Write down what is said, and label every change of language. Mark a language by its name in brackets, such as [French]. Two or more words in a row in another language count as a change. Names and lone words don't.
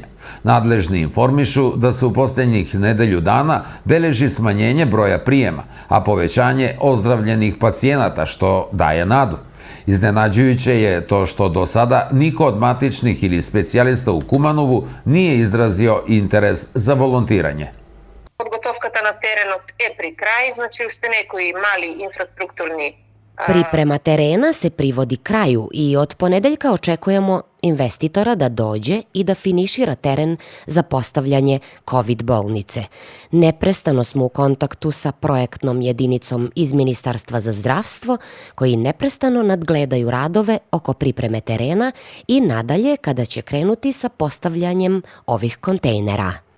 [Serbian] Nadležni informišu da se u posljednjih nedelju dana beleži smanjenje broja prijema, a povećanje ozdravljenih pacijenata, što daje nadu. Iznenađujuće je to što do sada niko od matičnih ili specijalista u Kumanovu nije izrazio interes za volontiranje. [Macedonian] Подготовката на теренот е при крај, значи уште некои мали инфраструктурни. [Serbian] Priprema terena se privodi kraju i od ponedeljka očekujemo investitora da dođe i da finišira teren za postavljanje COVID bolnice. Neprestano smo u kontaktu sa projektnom jedinicom iz Ministarstva za zdravstvo, koji neprestano nadgledaju radove oko pripreme terena i nadalje kada će krenuti sa postavljanjem ovih kontejnera.